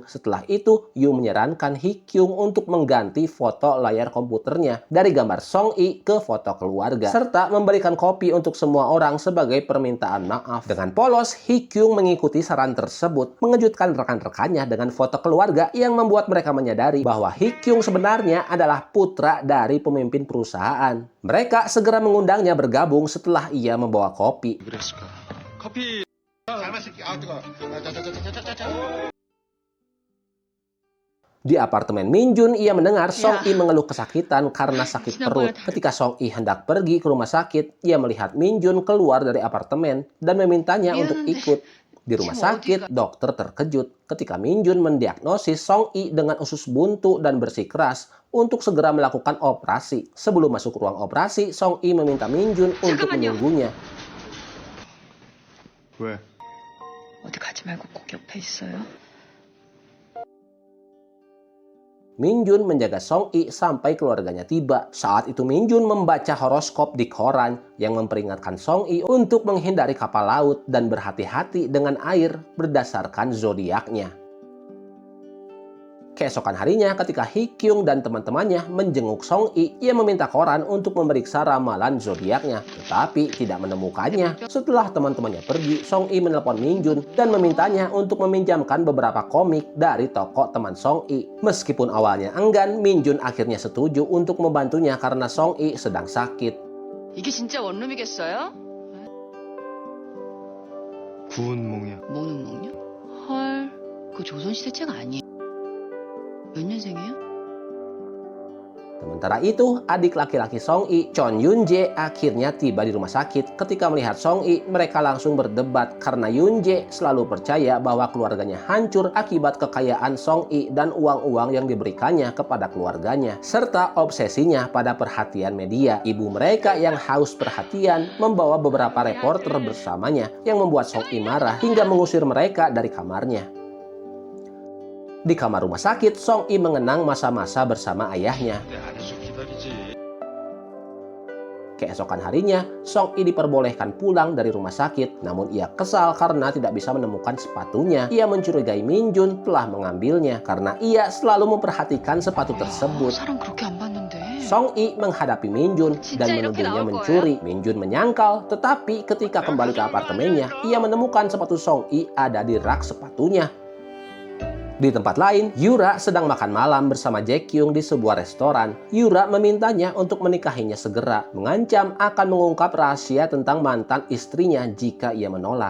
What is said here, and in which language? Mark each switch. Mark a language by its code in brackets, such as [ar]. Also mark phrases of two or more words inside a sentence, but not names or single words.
[id] Setelah itu, Yu menyarankan Hee-kyung untuk mengganti foto layar komputernya dari gambar Song-i ke foto keluarga, serta memberikan kopi untuk semua orang sebagai permintaan maaf. Dengan polos, Hee-kyung mengikuti saran tersebut, mengejutkan rekan-rekannya dengan foto keluarga yang membuat mereka menyadari bahwa Hee-kyung sebenarnya adalah putra dari pemimpin perusahaan. Mereka segera mengundangnya bergabung setelah ia membawa kopi. [ko] 그랬을까? 커피 [id] Di apartemen Min-jun, ia mendengar Song-i mengeluh kesakitan karena sakit perut. Ketika Song-i hendak pergi ke rumah sakit, ia melihat Min-jun keluar dari apartemen dan memintanya untuk ikut. Di rumah sakit, dokter terkejut ketika Min-jun mendiagnosis Song-i dengan usus buntu dan bersikeras untuk segera melakukan operasi. Sebelum masuk ruang operasi, Song-i meminta Min-jun untuk menunggunya. [ko] 왜? 어디 가지 말고 꼭 옆에 있어요. [id] Min-jun menjaga Song-i sampai keluarganya tiba. Saat itu Min-jun membaca horoskop di koran yang memperingatkan Song-i untuk menghindari kapal laut dan berhati-hati dengan air berdasarkan zodiaknya. Keesokan harinya ketika Hee-kyung dan teman-temannya menjenguk Song-i, ia meminta koran untuk memeriksa ramalan zodiaknya, tetapi tidak menemukannya. Setelah teman-temannya pergi, Song-i menelpon Min-jun dan memintanya untuk meminjamkan beberapa komik dari toko teman Song-i. Meskipun awalnya enggan, Min-jun akhirnya setuju untuk membantunya karena Song-i sedang sakit. [ko] 이게 진짜 원룸이겠어요? 구운몽이야. 뭐는 먹냐? 헐, 그거 조선시대 책 아니에요? 몇 년생이에요? [id] Sementara itu, adik laki-laki Song-i, Chon Yun-jae, akhirnya tiba di rumah sakit. Ketika melihat Song-i, mereka langsung berdebat karena Yun-jae selalu percaya bahwa keluarganya hancur akibat kekayaan Song-i dan uang-uang yang diberikannya kepada keluarganya, serta obsesinya pada perhatian media. Ibu mereka yang haus perhatian membawa beberapa reporter bersamanya yang membuat Song-i marah hingga mengusir mereka dari kamarnya. Di kamar rumah sakit, Song-i mengenang masa-masa bersama ayahnya. [ko] 내 안에서 기다리지. [id] Keesokan harinya, Song-i diperbolehkan pulang dari rumah sakit. Namun ia kesal karena tidak bisa menemukan sepatunya. Ia mencurigai Min-jun telah mengambilnya karena ia selalu memperhatikan sepatu tersebut. [ko] 사람 그렇게 안 봤는데. [id] Song-i menghadapi Min-jun dan menuduhnya mencuri. Min-jun menyangkal, tetapi ketika kembali ke apartemennya, ia menemukan sepatu Song-i ada di rak sepatunya. Di tempat lain, Yura sedang makan malam bersama Jae-kyung di sebuah restoran. Yura memintanya untuk menikahinya segera, mengancam akan mengungkap rahasia tentang mantan istrinya jika ia menolak.